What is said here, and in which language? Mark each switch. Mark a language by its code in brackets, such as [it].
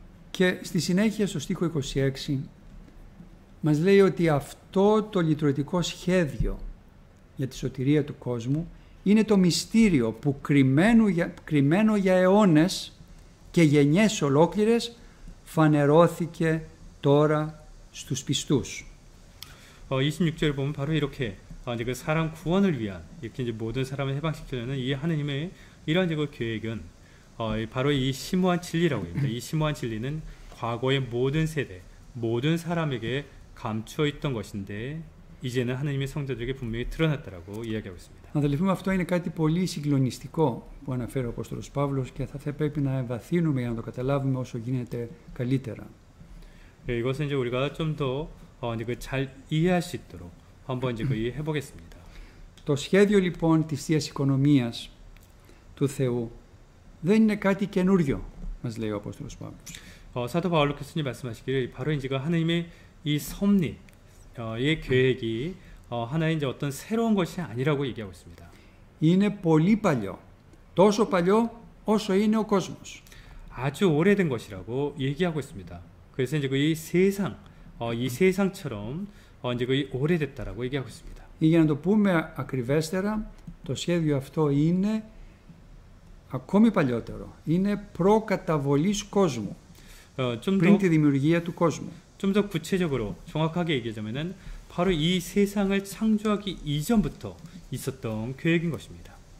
[el] Και στη συνέχεια στο στίχο 26 μας λέει ότι αυτό το λυτρωτικό σχέδιο για τη σωτηρία του κόσμου είναι το μυστήριο που κρυμμένο για αιώνες και γενιές ολόκληρες φανερώθηκε τώρα στους πιστούς. [ko] 26절을 보면 바로 이렇게 이제 그 사람 구원을 위한 이렇게 이제 모든 사람을 해방시키려는 이 하나님의 이러한 그 계획은 바로 이 심오한 진리라고 합니다. 이 심오한 진리는 과거의 모든 세대, 모든 사람에게 감추어 있던 것인데 이제는 하나님의 성도들에게 분명히 드러났다라고 이야기하고 있습니다. [el] Αδελφοί μου, αυτό είναι κάτι πολύ συγκλονιστικό που αναφέρει ο Απόστολος Παύλος και θα πρέπει να εμβαθύνουμε για να το καταλάβουμε όσο γίνεται καλύτερα. [ko] 이것은 이제 우리가 좀 더 잘 이해할 수 있도록 한번 이제 해보겠습니다. [el] Το σχέδιο λοιπόν της Θείας Οικονομίας του Θεού δεν είναι κάτι καινούριο, μας λέει ο Απόστολος Παύλος. [ko] 사도 바울로께서 말씀하시기를 바로 이제 하나님의 이 섭리의 계획이 하나의 이제 어떤 새로운 것이 아니라고 얘기하고 있습니다. [el] Είναι πολύ παλιό, τόσο παλιό όσο είναι ο κόσμος. [ko] 아주 오래된 것이라고 얘기하고 있습니다. 그래서 이제 이 세상처럼 이제 오래됐다라고 얘기하고 있습니다. [el] Ή για να το πούμε ακριβέστερα, το σχέδιο αυτό είναι ακόμη παλιότερο. Είναι προκαταβολής κόσμου, πριν τη δημιουργία του κόσμου. [ko] 좀 더 구체적으로 정확하게 얘기하자면은 바로 이 세상을 창조하기 이전부터 있었던 계획인 것입니다.